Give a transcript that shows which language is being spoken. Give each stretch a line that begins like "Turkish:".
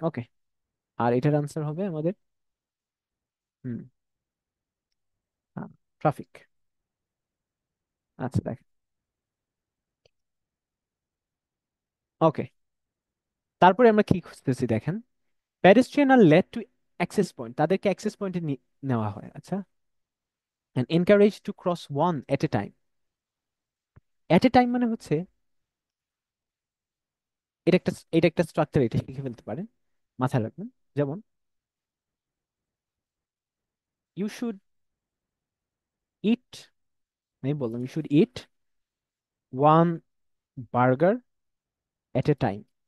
Bangla: ওকে, আর এটার আনসার হবে আমাদের, হুম, ট্রাফিক। আচ্ছা দেখ, ওকে। তারপরে আমরা কি খুঁজতেছি দেখেন, প্যাডেস্ট্রিয়ান আর লেড টু অ্যাক্সেস পয়েন্ট, তাদেরকে অ্যাক্সেস পয়েন্টে নেওয়া হয়।
English: আচ্ছা, and encouraged to cross one at a time. At a time
Bangla: মানে হচ্ছে এটা একটা স্ট্রাকচার, এটা শিখে ফেলতে পারেন, মাথায় রাখবেন।
English: যেমন you should eat,
Bangla: আমি বললাম
English: You should eat one burger at a time.